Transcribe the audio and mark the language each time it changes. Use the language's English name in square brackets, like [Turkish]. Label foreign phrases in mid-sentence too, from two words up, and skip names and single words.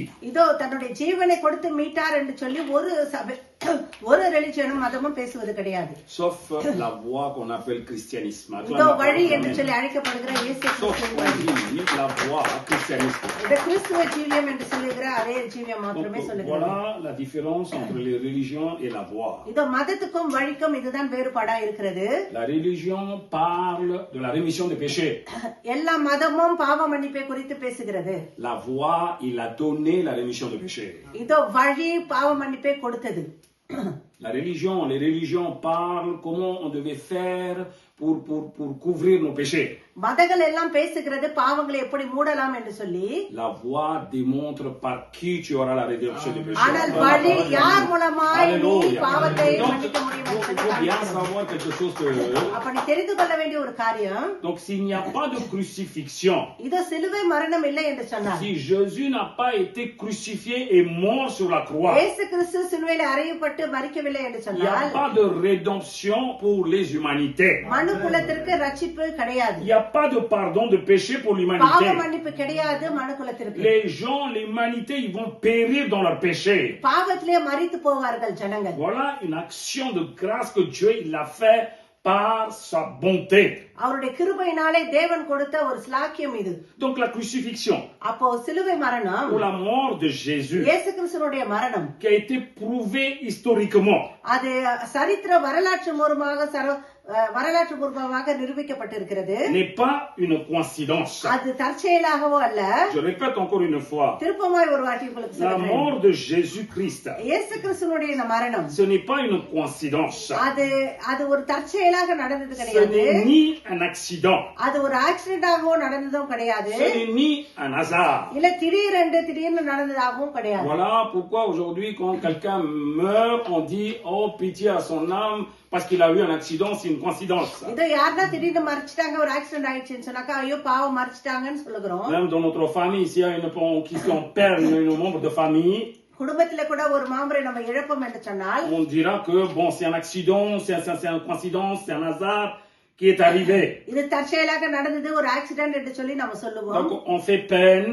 [Tamil] இதோ தன்னுடைய ஜீவனை கொடுத்து மீட்டார் என்று சொல்லி ஒரு ரிலிஜனும் மதமும் பேசுவது கிடையாது. [French] Sauf la voie qu'on appelle christianisme. [Tamil] இதோ வழி என்று சொல்லி அழைக்கப்படுகிற இயேசு [French] Sauf la voie christianisme. [Tamil] இந்த கிறிஸ்துவ ஜீவியம் என்று சொல்லுகிற அதே ஜீவியம் மாத்திரமே சொல்லுகிறது. [French] Voilà la différence entre les religions et la voie. [Tamil] இதோ மதத்துக்கும் வழிக்கும் இதுதான் வேறுபாடா இருக்கிறது. [French] La religion parle de la rémission des péchés. [Tamil] எல்லா மதமும் பாவ மன்னிப்பை குறித்து பேசுகிறது. [French] La voie, il a donné la rémission des péchés. [Tamil] இதோ வழி பாவ மன்னிப்பை கொடுத்தது. [French] Les religions parlent comment on devait faire pour couvrir nos péchés. [Tamil] மதங்கள் எல்லாம் பேசுகிறது பாவங்களை எப்படி மூடலாம் என்று சொல்லி. [French] La voie démontre par qui tu auras la rédemption des péchés. [Tamil] ஆனால் வழி யார் மூலமாய் நீ பாவத்தை மன்னிக்க முடியும் [French] Il faut bien savoir quelque chose que... [Tamil] அப்ப நீ தெரிந்து கொள்ள வேண்டிய ஒரு காரியம். [French] Donc s'il n'y a pas de crucifixion, [Tamil] இது சிலுவை மரணம் இல்லை என்று சொன்னார். [French] si Jésus n'a pas été crucifié et mort sur la croix, [Tamil] இயேசு கிறிஸ்து சிலுவையில் அறையப்பட்டு மரிக்கவில்லை என்று [French] il n'y a [Tamil] சொன்னால் [French] pas de rédemption pour les humanités. [Tamil] மனுக்குலத்திற்கு ரட்சிப்பு கிடையாது. [French] Il n'y a pas de pardon de péché pour [Tamil] பாவ [French] l'humanité. [Tamil] மன்னிப்பு கிடையாது மனுக்குலத்திற்கு. [French] Les gens, l'humanité, ils vont périr dans leur péché. [Tamil] பாவத்திலே மரித்து போவார்கள் ஜனங்கள். [French] Voilà une action de grâce que Dieu il a fait par sa bonté. [Tamil] அவருடைய கிருபையினாலே தேவன் கொடுத்த ஒரு ஸ்லாக்கியம் இது. [French] Donc la crucifixion, [Tamil] அப்போ சிலுவை மரணம், [French] ou la mort de Jésus, [Tamil] இயேசு கிறிஸ்துவினுடைய மரணம், [French] qui a été prouvé historiquement, [Tamil] அது சரித்திர வரலாற்று பூர்வமாக நிரூபிக்கப்பட்டிருக்கிறது. [French] n'est pas une coïncidence. [Tamil] அது தற்செயலாகவோ அல்ல. [French] Je répète encore une fois, [Tamil] திருப்பமாய் ஒரு வாட்டி உங்களுக்கு [French] la [Tamil] சொல்றேன். [French] mort de Jésus-Christ, [Tamil] இயேசு கிறிஸ்துவினுடைய இந்த மரணம், [French] ce n'est pas une coïncidence. [Tamil] அது ஒரு தற்செயலாக நடந்தது [French] Ce [Tamil] கிடையாது. [French] n'est ni un accident. [Tamil] அது ஒரு ஆக்சிடென்டாகவோ நடந்ததும் கிடையாது. [French] Ce n'est ni un hasard. [Tamil] இல்ல திடீர்னு நடந்ததாகவும் கிடையாது. [French] Voilà pourquoi aujourd'hui quand quelqu'un meurt, on dit oh pitié à son âme parce qu'il a eu un accident, c'est une coïncidence. [Tamil] இது யாரா திடீர்னு மரிச்சிட்டாங்க, ஒரு ஆக்சிடென்ட் ஆயிடுச்சுன்னு சொன்னாக்கா ஐயோ பாவம் மரிச்சிட்டாங்கன்னு சொல்லுகிறோம். [French] Même dans notre famille, s'il y a qui on perd un membre de famille, [Tamil] குடும்பத்தில கூட ஒரு மாம்பரை நம்ம இழப்போம் என்று சொன்னால் [French] on dira que bon c'est un accident, c'est une coïncidence, c'est un hasard qui est arrivé. [Tamil] இது தற்செயலாக நடந்தது, ஒரு ஆக்சிடென்ட் என்று சொல்லி நம்ம சொல்லுவோம். [French] Donc on fait peine,